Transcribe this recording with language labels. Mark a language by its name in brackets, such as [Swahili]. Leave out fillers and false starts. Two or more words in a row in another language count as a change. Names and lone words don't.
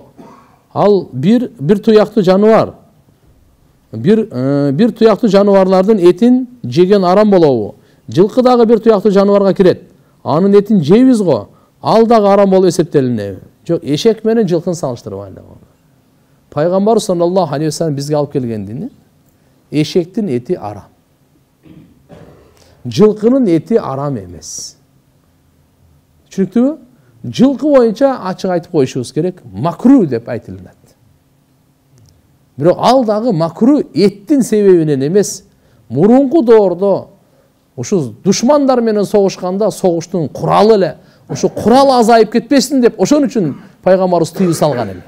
[Kyrgyz] Ал бир туяктуу жаныбар. Бир туяктуу жаныбарлардын этин жеген арам болобу? Жылкы дагы бир туяктуу жаныбарга кирет. Анын этин жейбиз го. Ал дагы арам болуп эсептелинеби? Жок, эшек менен жылкыны салыштырбайлы. Пайгамбар [Arabic] صلى الله عليه وسلم [Kyrgyz] бизге алып келген дини эшектин эти арам. Жылкынын эти арам эмес. Түшүнүктүбү? Жылкы боюнча ачык айтып коюшубуз керек, макру деп айтылат. Бирок ал дагы макру эттин себебинен эмес, мурунку доордо ушу душмандар менен согушканда согуштун куралы эле, ушу курал азайып кетпесин деп ошон үчүн пайгамбарыбыз тыюу салган эле.